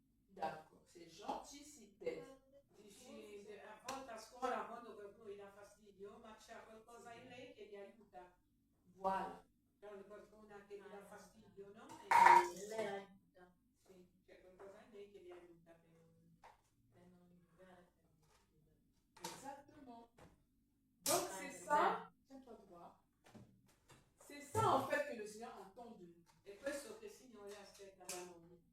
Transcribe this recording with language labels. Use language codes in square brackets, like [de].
[fr] D'accord, c'est gentil si t'aides. [it] Dici, a volte a scuola quando qualcuno gli dà fastidio, ma c'è qualcosa in lei che li aiuta. [fr] Voilà. [it] C'è qualcuno che gli dà fastidio, no? Lei aiuta Sì, c'è qualcosa in lei che li aiuta per non litigare, per non discutere. [fr] Exactement. Donc c'est ça, tiens-toi droit. C'est ça en fait que le Seigneur attend de nous. [it] E questo che il Signore aspetta da noi.